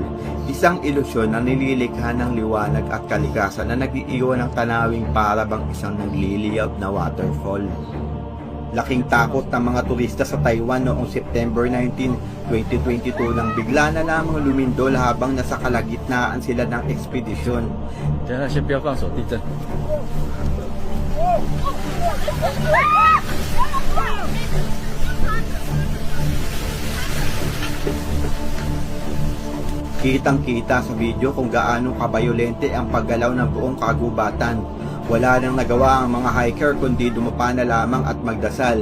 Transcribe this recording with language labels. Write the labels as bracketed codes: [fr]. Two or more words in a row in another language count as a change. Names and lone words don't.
[tl] Isang ilusyon na nililikha ng liwanag at kalikasan na nag-iiwan ng tanawing para bang isang nagliliyab na waterfall. Laking takot ng mga turista sa Taiwan noong September 19, 2022 nang bigla na lamang lumindol habang nasa kalagitnaan sila ng ekspedisyon. [zh] 等一下，先不要放手，地震。 [tl] Kitang-kita sa video kung gaano kabayolente ang paggalaw ng buong kagubatan. Wala nang nagawa ang mga hiker kundi dumapa na lamang at magdasal.